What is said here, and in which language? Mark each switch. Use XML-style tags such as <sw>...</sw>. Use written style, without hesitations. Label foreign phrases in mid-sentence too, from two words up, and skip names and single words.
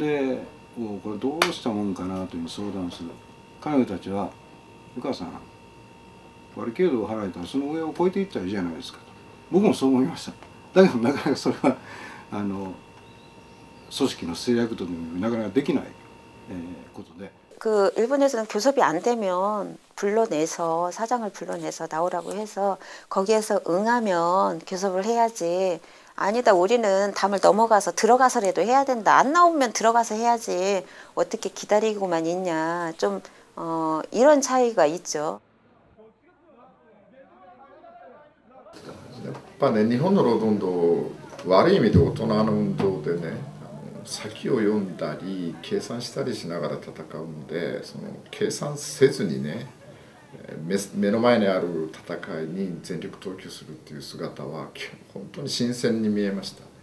<ja>で、これどうしたもんかなという相談する。彼女たちは「湯川さんバリケードを張られたらその上を越えていったらいいじゃないですか」と。僕もそう思いました。だけどなかなかそれは組織の制約とでもなかなかできないことで。</ja> <ko>그 일본에서는 교섭이 안 되면 불러내서 사장을 불러내서 나오라고 해서 거기에서 응하면 교섭을 해야지. 아니다, 우리는 담을 넘어가서 들어가서라도 해야 된다. 안 나오면 들어가서 해야지. 어떻게 기다리고만 있냐. 좀 이런 차이가 있죠.</ko> <ja>やっぱね、日本の労働運動悪い意味で大人の運動でね、先を読んだり計算したりしながら戦うので、その計算せずにね、目の前にある戦いに全力投球するっていう姿は本当に新鮮に見えましたね。</ja>